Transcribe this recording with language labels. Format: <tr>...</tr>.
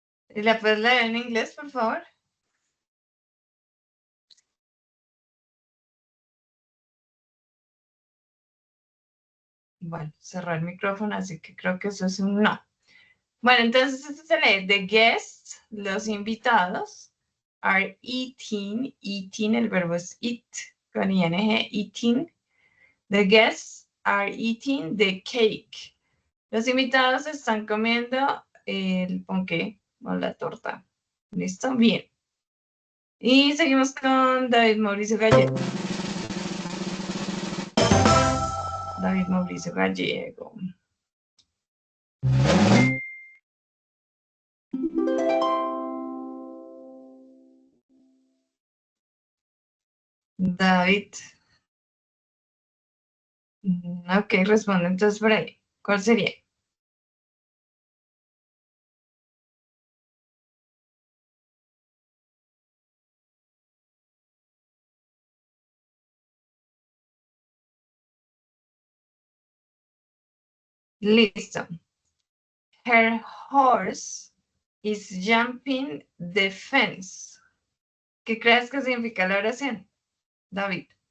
<es>¿Y la puedes leer en inglés, por favor? Bueno, cerró el micrófono, así que creo que eso es un no. Bueno, entonces esto se lee.</es> <en>The guests,</en> <es>los invitados,</es> <en>are eating. Eating,</en> <es>el verbo es</es> <en>eat,</en> <es>con</es> <en>ing, eating. The guests are eating the cake.</en> <es>Los invitados están comiendo el ponqué o la torta. ¿Listo? Bien. Y seguimos con David Mauricio Gallego. David Mauricio Gallego. David. Ok, responde entonces por ahí. ¿Cuál sería? Listo.</es> <en>Her horse is jumping the fence.</en> <es>¿Qué crees que significa la oración, David?</es>